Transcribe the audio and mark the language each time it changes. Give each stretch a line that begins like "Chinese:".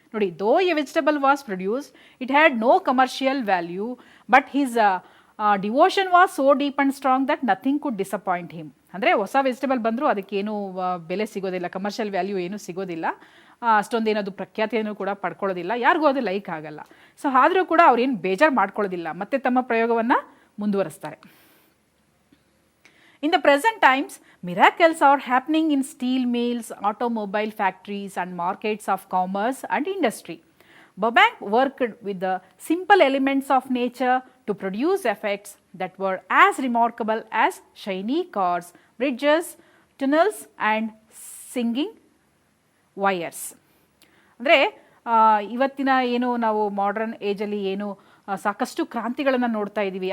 English: ನೋಡಿ, though a vegetable was produced, it had no commercial value, but his devotion was so deep and strong that nothing could disappoint him.
Kannada: ಅಂದರೆ ಹೊಸ vegetable ಬಂದರೂ ಅದಕ್ಕೇನು ಬೆಲೆ ಸಿಗೋದಿಲ್ಲ, ಕಮರ್ಷಿಯಲ್ ವ್ಯಾಲ್ಯೂ ಏನೂ ಸಿಗೋದಿಲ್ಲ, ಅಷ್ಟೊಂದೇನದು ಪ್ರಖ್ಯಾತಿಯನ್ನು ಕೂಡ ಪಡ್ಕೊಳ್ಳೋದಿಲ್ಲ, ಯಾರಿಗೂ ಅದು ಲೈಕ್ ಆಗಲ್ಲ. ಸೊ ಆದರೂ ಕೂಡ ಅವ್ರೇನು ಬೇಜಾರು ಮಾಡ್ಕೊಳ್ಳೋದಿಲ್ಲ, ಮತ್ತೆ ತಮ್ಮ ಪ್ರಯೋಗವನ್ನು ಮುಂದುವರಿಸ್ತಾರೆ.
English: In the present times, miracles are happening in steel mills, automobile factories and markets of commerce and industry. Burbank worked with the simple elements of nature to produce effects that were as remarkable as shiny cars, bridges, tunnels and singing wires.
Kannada: ಅಂದರೆ ಇವತ್ತಿನ ಏನು ನಾವು modern ಏಜಲ್ಲಿ ಏನು ಸಾಕಷ್ಟು ಕ್ರಾಂತಿಗಳನ್ನು ನೋಡ್ತಾ ಇದ್ದೀವಿ.